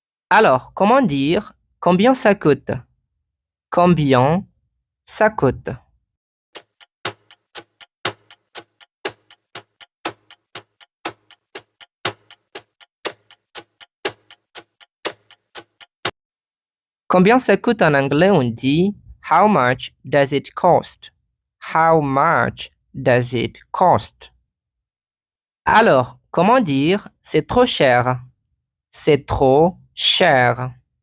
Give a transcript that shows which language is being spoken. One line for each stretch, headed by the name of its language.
French: Alors, comment dire combien ça coûte? Combien ça coûte? Combien ça coûte en anglais? On dit
English: How much does it cost? How much does it cost?
French: Alors, comment dire c'est trop cher? C'est trop cher.